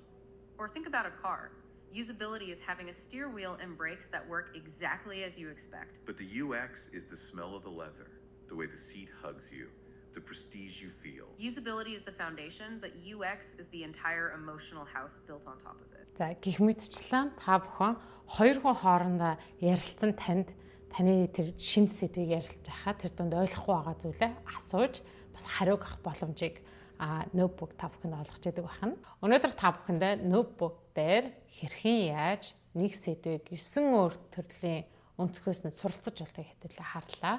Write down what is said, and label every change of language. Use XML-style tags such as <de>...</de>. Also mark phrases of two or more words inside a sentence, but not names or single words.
<en>Or think about a car. Usability is having a steer wheel and brakes that work exactly as you expect. But the UX is the smell of the leather, the way the seat hugs you, the prestige you feel. Usability is the foundation, but UX is the entire emotional house built on top of it.</en> <mn>За гэх мэтчлэн та бүхэн хоёр хүн хоорондоо ярилцсан таны тэр шинэ сэдвийг ярилцж байхад тэр дунд ойлгохгүй байгаа зүйлээ асууж бас хариуг авах боломжийг ноутбук та бүхэнд олгож яадаг байна. Өнөөдөр та бүхэндээ ноутбук дээр хэрхэн яаж нэг сэдвийг 9 өөр төрлийн өнцгөөс нь суралцаж болтойг хэвтэлээ харлаа.</mn>